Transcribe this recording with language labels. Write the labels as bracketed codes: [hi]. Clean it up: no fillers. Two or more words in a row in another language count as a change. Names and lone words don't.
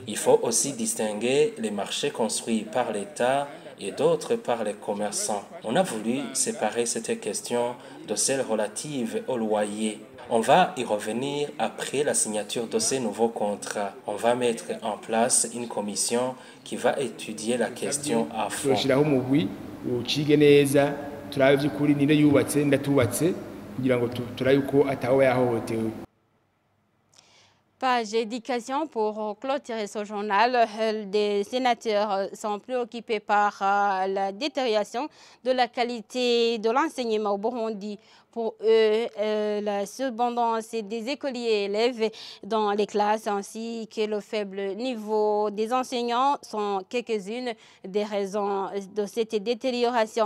[fr] Il faut aussi distinguer les marchés construits par l'État et d'autres par les commerçants. On a voulu séparer cette question de celle relative au loyer. On va y revenir après la signature de ces nouveaux contrats. On va mettre en place une commission qui va étudier la question à fond. [rn] ucige neza turabe by'ukuri ninde yubatse ndatubatse kugira ngo turabe uko atawe yahohotewe. [fr] Page éducation pour clôturer ce journal. Des sénateurs sont préoccupés par la détérioration de la qualité de l'enseignement au Burundi. Pour eux, la surabondance des écoliers et élèves dans les classes ainsi que le faible niveau des enseignants sont quelques-unes des raisons de cette détérioration.